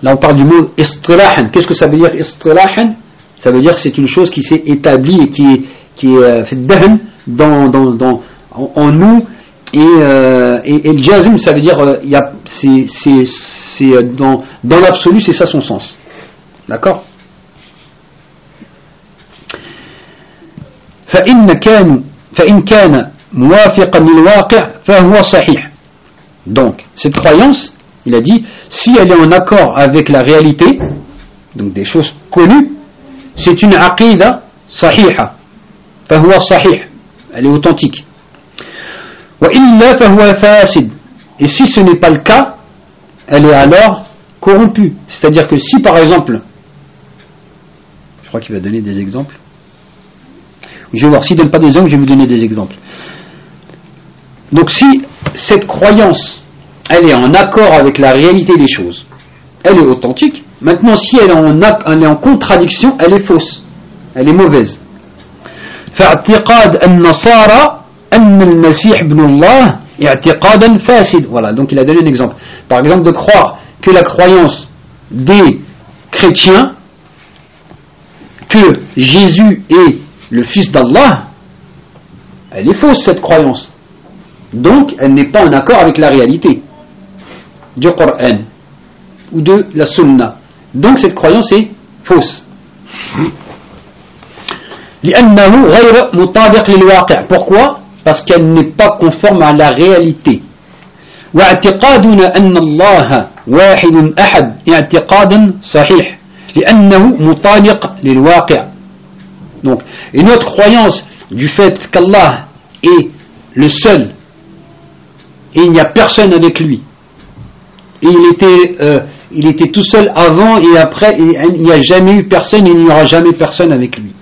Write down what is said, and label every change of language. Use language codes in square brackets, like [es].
[fr] Là on parle du mot istilahan. Qu'est-ce que ça veut dire istilahan? Ça veut dire que c'est une chose qui s'est établie et qui est fait dahn dans en nous. Et le jazm, ça veut dire c'est dans l'absolu, c'est ça son sens. D'accord? [ar] فإن كان موافقا للواقع فهو صحيح. [fr] Donc cette croyance, il a dit, si elle est en accord avec la réalité, donc des choses connues, c'est une aqida sahiha. [ar] Fahuwa sahih. [fr] Elle est authentique. [ar] Wa illa fahuwa fasid. [fr] Et si ce n'est pas le cas, elle est alors corrompue. C'est-à-dire que si par exemple, je crois qu'il va donner des exemples. Je vais voir, s'il ne donne pas des exemples, je vais vous donner des exemples. Donc si cette croyance, elle est en accord avec la réalité des choses, elle est authentique. Maintenant, si elle est en contradiction, elle est fausse. Elle est mauvaise. [ar] فاعتقاد النصارى أن المسيح ابن الله اعتقادا فاسد. [fr] Voilà, donc il a donné un exemple. Par exemple, de croire que la croyance des chrétiens, que Jésus est le fils d'Allah, elle est fausse cette croyance. Donc, elle n'est pas en accord avec la réalité du Coran ou de la Sunna. Donc cette croyance est fausse. [ar] لأنه غير مطابق للواقع. [fr] Pourquoi? Parce qu'elle n'est pas conforme à la réalité. [ar] واعتقادنا أن الله واحد أحد اعتقادا صحيح لأنه مطابق للواقع. [fr] Donc une autre croyance du fait qu'Allah est le seul et il n'y a personne avec lui. Il était tout seul avant et après, et il n'y a jamais eu personne et il n'y aura jamais personne avec lui.